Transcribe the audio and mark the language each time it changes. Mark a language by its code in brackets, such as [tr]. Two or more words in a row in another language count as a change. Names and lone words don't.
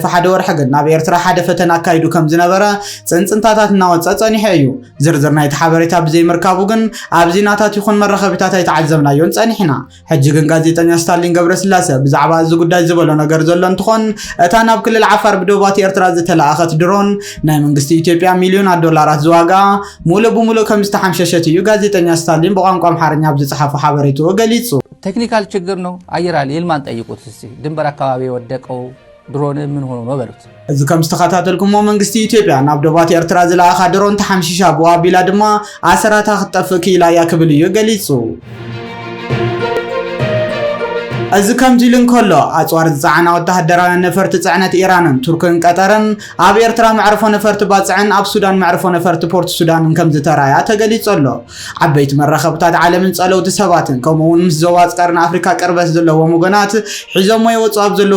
[ti] ሓደ ወርሒ ግን ናብ ኤርትራ ሓደ ፈተና ኣካይዱ ከም ዝነበረ ጽንጽንታታት እናወጽአ ጸኒሐ እዩ። ዝርዝር ናይቲ ሓበሬታ ብዘይምርካቡ ግን ኣብ ዜናታት ይኹን መራኸቢታት ኣይተዓዘብናዮን ጸኒሕና። ሕጂ ግን ጋዜጠኛ ስታሊን ገብረስላሴ ብዛዕባ እዚ ጉዳይ ዝበሎ ነገር ዘሎ እንትኾን እታ ናብ ክልል ዓፋር ብደቡባት ኤርትራ ዝተለኣኸት ድሮን ናይ መንግስቲ ኢትዮጵያ ሚልዮናት ዶላራት ዝዋጋኣ ሙሉእ ብሙሉእ ከም ዝተሓምሸሸት እዩ ጋዜጠኛ ስታሊን ብቋንቋ ኣምሓርኛ ብዝጸሓፈ ሓበሬታኡ ገሊጹ። [am] ቴክኒካል ችግር ነው አየራል ይልማን ጠይቁት እስቲ ድንበር አካባቢ የወደቀው ድሮን ምን ሆኖ ነው በሉት። [ti] እዚ ከም ዝተኸታተልኩሞ መንግስቲ ኢትዮጵያ ናብ ደቡባት ኤርትራ ዝለኣኻ ድሮን ተሓምሺሻ ብዋቢላ ድማ ኣሰራታ ክትጠፍእ ክኢላ እያ ክብል እዩ ገሊጹ። እዚ ከምዚ ኢሉ እንከሎ ኣጽዋር ዝጸዓና ወተሃደራውያን ነፈርቲ ጽዕነት ኢራንን ቱርክን ቀጠርን ኣብ ኤርትራ መዕርፎ ነፈርቲ ባጽዕን ኣብ ሱዳን መዕርፎ ነፈርቲ ፖርት ሱዳንን ከም ዝተራያ ተገሊጹ ኣሎ። ዓበይቲ መራኸብታት ዓለምን ጸለውቲ ሰባትን ከምኡውን ምስ ዞባ ኣጽቃርን ኣፍሪካ ቅርበት ዘለዎም ወገናት ሒዞሞ የወጹ ኣብ ዘለዉ